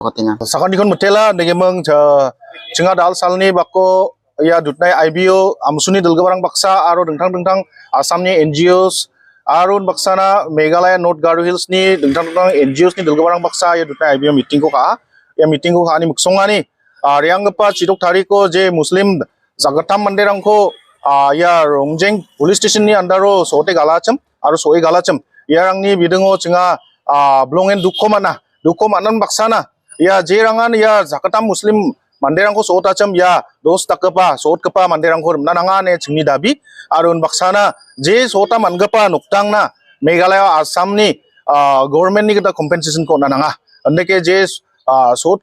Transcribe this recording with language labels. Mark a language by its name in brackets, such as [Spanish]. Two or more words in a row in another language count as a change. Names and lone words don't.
[Garo] Sakan dikon mutela negemeng cenga dal salni bako ya dutnai IBO amsuni dalgabarang baksa aro dengtang Asamni NGOs arun baksana Meghalaya North Garo Hills ni dengtang NGOs ni dalgabarang baksa ya dutnai IBO meeting ko ka ni muksonga ni riang pa chidok tariko je Muslim zagatam manderangko ya Rongjeng police station ni andaro sote galacham aro soe galacham yarang ni bidengo cenga blongen dukko manan baksana ya jerangan ya zakatam Muslim manderangko soot acham ya dos takapa soot kapa manderangko nananga ne chingni dabi arun baksana je soota mangapa nuktangna Meghalaya Assamni government ni kita compensation ko nananga andeke je soot